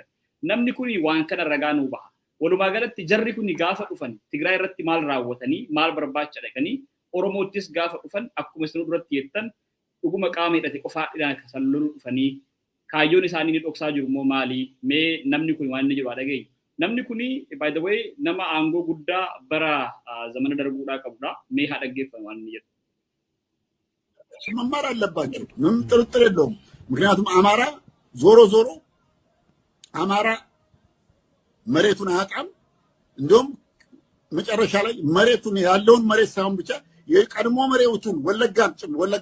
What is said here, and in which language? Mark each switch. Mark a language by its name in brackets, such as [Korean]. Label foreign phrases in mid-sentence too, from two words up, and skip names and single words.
[Oromo] Namni kun waan kana ragaa nuu baha. Walumaa galatti jarri kun gaafa dhufan Tigraay irratti maal raawwatanii maal barbaacha dhaqanii Oromoottis gaafa dhufan akkuma isin duratti jettan dhuguma qaama hidhate qofaadhaan kan loluu dhufanii kaayyoon isaanii ni dhoksaa jiru moo maali? Mee namni kun waan inni jiru dhagaye. Namni kun [English] by the way [Oromo] nama aangoo guddaa bara zamana darbuudhaa qabudha. Mee haa dhaggeeffamu waan inni jedhu. [Amharic] መማር አለባቸው ምንም ጥርጥር የለውም ምክንያቱም አማራ ዞሮ አማራ መሬቱን አያጣም እንደውም መጨረሻ ላይ መሬቱን ያለውን መሬት ሳይሆን ብቻ የቀድሞ መሬቱን ወለጋ